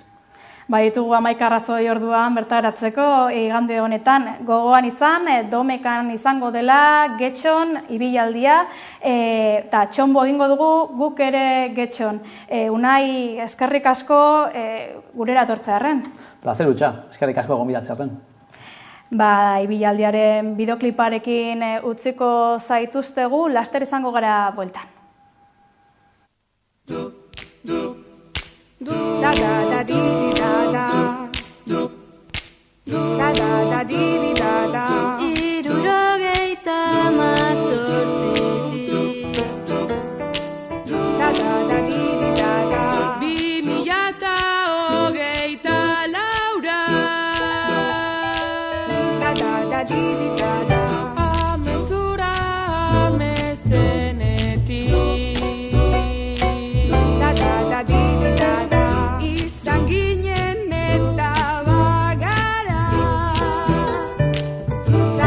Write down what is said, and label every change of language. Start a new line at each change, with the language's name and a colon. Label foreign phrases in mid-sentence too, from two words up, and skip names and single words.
Basque: Ditugu 11 arrazoi orduan bertaratzeko igande honetan gogoan izan, Domekan izango dela, Getxon, ibilaldia, eta txonbo egingo dugu guk ere Getxon. Unai, eskerrik asko gurera etortzearren. Plazer utxa, eskerrik asko gonbidatzearren. Ibilaldiaren bideokliparekin utziko zaituztegu, laster izango gara bueltan. Da da da di di da da. Da da da di di da da. Irurogeita mazortzitik. Da da da di di da da. 2024 laura. Da da da di di da da. Amentzura ametzenetik. Da da da di di da da. Izan ginen eta bagara.